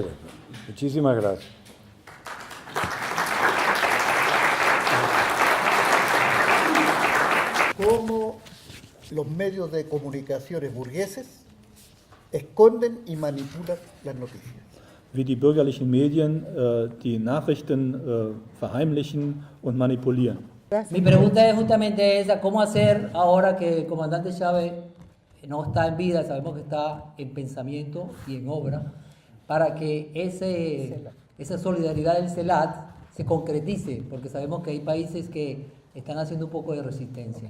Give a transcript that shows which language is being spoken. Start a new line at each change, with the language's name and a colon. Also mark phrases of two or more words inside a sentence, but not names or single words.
Spanish: Muchísimas gracias. Cómo los medios de comunicaciones burgueses esconden y manipulan las noticias.
German: Wie die bürgerlichen Medien die Nachrichten verheimlichen und manipulieren.
Spanish: Mi pregunta es justamente esa, ¿cómo hacer ahora que el comandante Chávez no está en vida, sabemos que está en pensamiento y en obra, para que esa solidaridad del CELAT se concretice, porque sabemos que hay países que están haciendo un poco de resistencia?